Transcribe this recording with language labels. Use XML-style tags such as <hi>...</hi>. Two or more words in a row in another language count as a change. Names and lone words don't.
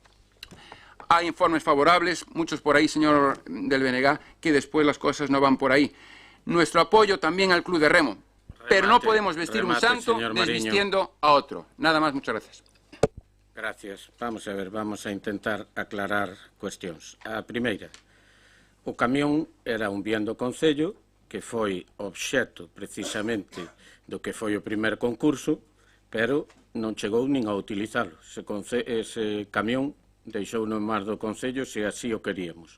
<es>Hay informes favorables, muchos por ahí, señor del BNG, que después las cosas no van por ahí. Nuestro apoyo también al Club de Remo, pero no podemos vestir un santo desvistiendo a otro. Nada más, muchas gracias. Gracias. Vamos a ver, vamos a intentar aclarar cuestións.</es> <gl>A primeira, o camión era un bien do Concello que foi obxecto precisamente do que foi o primer concurso, pero non chegou nin a utilizalo. Ese camión deixou no mar do Concello se así o queríamos.</gl>